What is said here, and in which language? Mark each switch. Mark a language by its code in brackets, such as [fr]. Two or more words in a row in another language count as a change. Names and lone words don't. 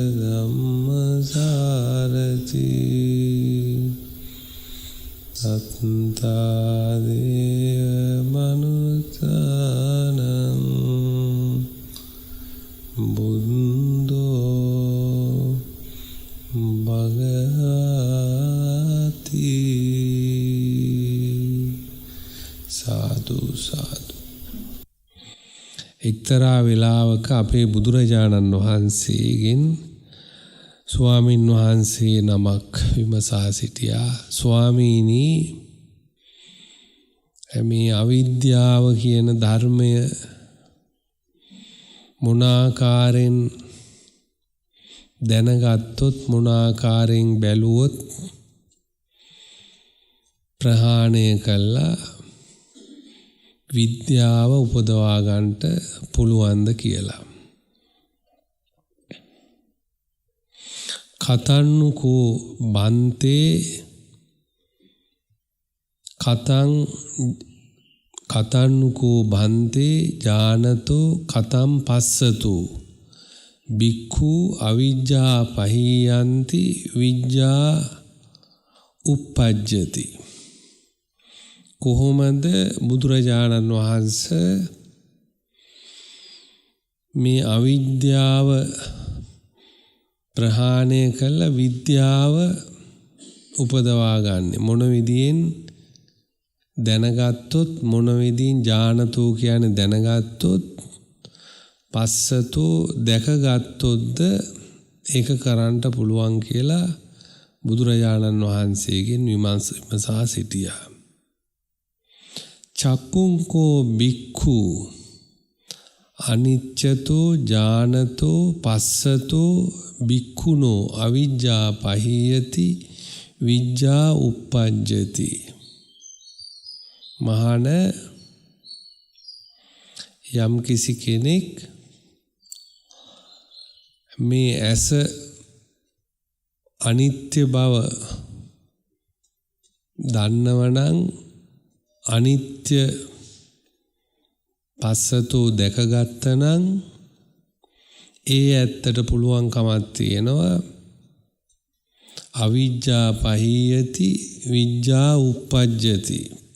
[pi] ධම්මසාරති සත්තා දේව මනුස්සානං බුද්ධෝ භගවති සාදු සාදු. [si] එක්තරා වෙලාවක අපේ බුදුරජාණන් වහන්සේගෙන් ස්වාමින් වහන්සේ නමක් විමසා සිටියා. ස්වාමීනි, මේ අවිද්‍යාව කියන ධර්මය මොනාකාරයෙන් දැනගත්තොත්, මොනාකාරයෙන් බැලුවොත් ප්‍රහාණය කළා විද්‍යාව උපදවා ගන්නට පුළුවන්ද කියලා. [pi] කතන්නුකෝ බන්තේ කතන්නුකෝ බන්තේ ජානතෝ කතම් පස්සතු බික්ඛු අවිජ්ජා පහියන්ති විජ්ජා උප්පජ්ජති. [si] කොහොමද බුදුරජාණන් වහන්සේ මේ අවිද්‍යාව ප්‍රහාණය කළ විද්‍යාව උපදවා ගන්න? මොන විදියෙන් දැනගත්තොත්, මොන විදියෙන් ඥානතෝ කියන්නේ දැනගත්තොත්, පස්සතෝ දැකගත්තොත්ද ඒක කරන්න පුළුවන් කියලා බුදුරජාණන් වහන්සේගෙන් විමසා සිටියා. [pi] චක්කුංකෝ බික්ඛු අනිච්චතෝ ඥානතෝ පස්සතෝ බික්ඛුනෝ අවිජ්ජා පහියති විජ්ජා උප්පජ්ජති. [si] මහාන, යම් කිසි කෙනෙක් මේ ඇස අනිත්‍ය බව දන්නවනම්, අනිත්‍ය පස්සතෝ දැකගත්තනම්, ඒ ඇත්තට පුළුවන්කමක් තියෙනවා [pi] අවිජ්ජා පහියති විජ්ජා උප්පජ්ජති.